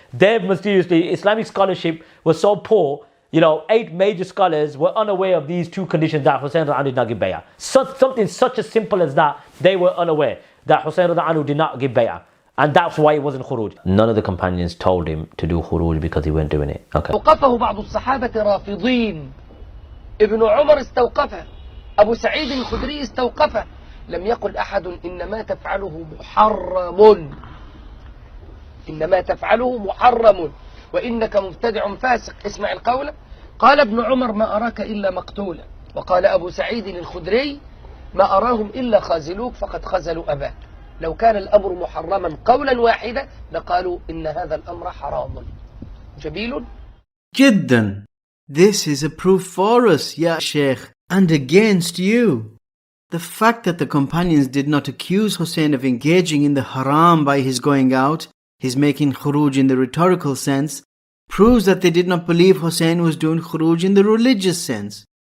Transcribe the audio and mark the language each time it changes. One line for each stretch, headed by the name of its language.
English: They've mysteriously, Islamic scholarship was so poor, 8 major scholars were unaware of these 2 conditions that Hussain did not give bay'ah. Something such as simple as that, they were unaware that Hussain did not give bay'ah. And that's why it wasn't khuruj. None of the companions told him to do khuruj because he weren't doing it. Okay.
Arabic: وقفه بعض الصحابة رافضين. ابن عمر استوقفه. أبو سعيد الخدري استوقفه. لم يقل أحد إنما تفعله محرم. إنما تفعله محرم وإنك مبتدع فاسق. اسمع القول. قال ابن عمر ما أراك إلا مقتولا. وقال أبو سعيد الخدري ما أراهم إلا خازلوك فقد خزلوا أباك. لو كان الأمر محرما قولا واحدا لقالوا إن هذا الأمر حرام. جميل. جدا.
English: This is a proof for us, Ya Sheikh, and against you. The fact that the companions did not accuse Hussein of engaging in the haram by his going out, his making khuruj in the rhetorical sense, proves that they did not believe Hussein was doing khuruj in the religious sense.